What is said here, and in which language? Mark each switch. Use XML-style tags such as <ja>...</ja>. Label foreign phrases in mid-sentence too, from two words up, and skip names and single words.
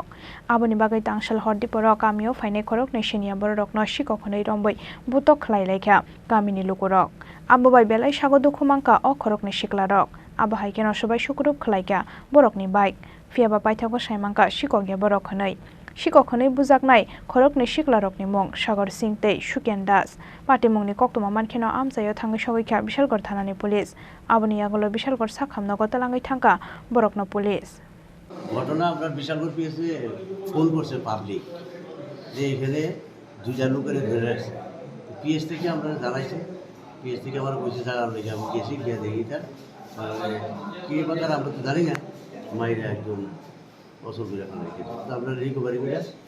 <trp>Aboni Bagai Tangsal hor Diporo Kamio Faine Khoroknwi Chini Borokno Sikok Romwi Butok Khlailaikha Kamini Lukurok Abobai Belai Sago Dukhumangka O Khoroknwi Siklarok Abo haikeno Subai Shukruk Khlaika Borokni bike Fiaba Paithago Saimangka Sikok ge Borok Sikok bujaknai Khoroknwi Siklarokni mung Sagar Singh tei Suken Das Patimungni koktoma mankheno Amchaio thangai sogaikha Bishalgor Thanani Police Aboni Yagolo Bishalgor Sakhamnogo Talangai Thangka Borokno Police</trp> <bn>ঘটনা আপনার বিশালগড় পিএসে ফোন করছে পাবলিক যে এখানে দুইটা লোকের ধরে রাখছে পিএস থেকে আমরা জানাইছি পিএস থেকে আমরা বসে জানার লেগে আমি গেছি গিয়ে দেখি তার কি ব্যাপার আমরা তো জানি না মাইরে একজন অসল করে রাখা রেখেছে তো আপনার রিকভারি করে</bn>